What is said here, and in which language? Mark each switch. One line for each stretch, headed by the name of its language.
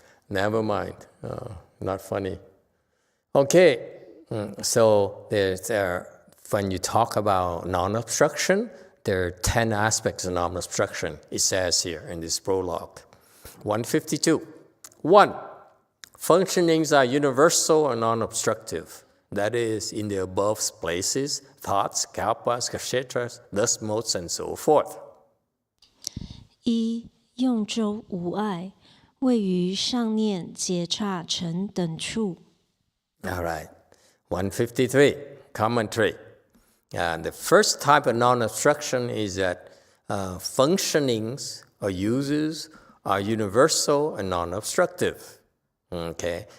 English: Never mind. Not funny. Okay, so when you talk about non-obstruction, there are 10 aspects of non-obstruction, it says here in this prologue. 152. 1. Functionings are universal and non-obstructive. That is, in the above places, thoughts, kalpas, kshetras, dust motes, and so forth.
Chinese: 一用周无碍，位于上念结刹成等处。
English: All right. 153, commentary. The first type of non-obstruction is that functionings or uses are universal and non-obstructive. Okay.